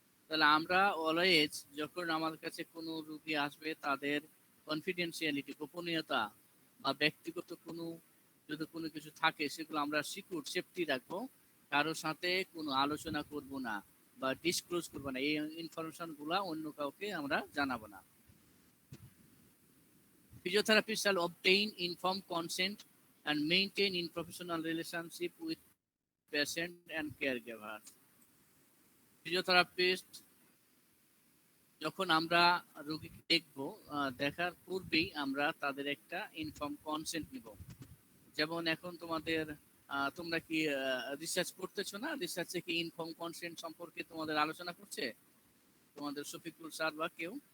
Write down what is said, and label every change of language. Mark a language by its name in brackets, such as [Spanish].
[Bangla] তাহলে আমরা অলওয়েজ যখন আমার কাছে কোনো রোগী আসবে, তাদের কনফিডেন্সিয়ালিটি, গোপনীয়তা বা ব্যক্তিগত কোনো যদি কোনো কিছু থাকে, সেগুলো আমরা সিকিউর, সেফটি রাখবো। কারোর সাথে কোনো আলোচনা করব না বা ডিসক্লোজ করবো না, এই ইনফরমেশনগুলো অন্য কাউকে আমরা জানাবো না। [English] Physiotherapist shall obtain informed consent and maintain in professional relationship with patient and caregiver. [Bangla] Physiotherapist যখন আমরা রোগীকে দেখব, দেখার পূর্বেই আমরা তাদের একটা ইনফর্ম কনসেন্ট নিব। যেমন এখন তোমাদের তোমরা কি রিসার্চ করতেছো না, রিসার্চে কি ইনফর্ম কনসেন্ট সম্পর্কে তোমাদের আলোচনা করছে তোমাদের শফিকুল স্যার বা কেউ?